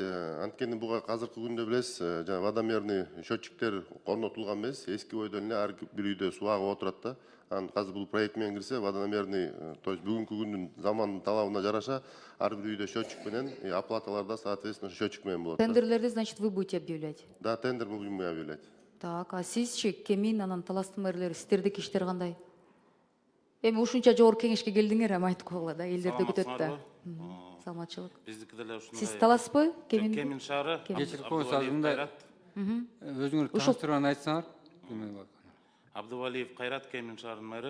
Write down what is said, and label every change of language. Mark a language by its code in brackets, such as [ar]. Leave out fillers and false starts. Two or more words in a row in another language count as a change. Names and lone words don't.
[ky] Анткени буга азыркы күндө билесиз, жана водомерный счетчиктер орнотулган эмес. Эски бойдон эле ар бир үйдө суу агып отурат да. Анан азыр бул проект менен кирсе, [ru] водомерный, то есть [ky] бүгүнкү күндүн заманын талабына жараша ар бир үйдө счетчик менен, оплаталарда соответственно счетчик менен болот. Тендерлерди, [ru] значит, вы будете объявлять? Да, тендер мы будем объявлять. [ky] Так, а сизчи, Кемин, анан Таластын мэрлери, сиздердики иштер кандай? Эми ушунча жогорку кеңешке келдиңер, эми айтып койгула да, элдерди күтөт да. Саламатчылык. Биздики деле ушундай. Сиз Таласпы? Кемин шаары. Кечирип коюңуз, азыр мындай өзүңөр тааныштырууну айтсаңар. Абдывалиев Кайрат, Кемин шаарынын мэри.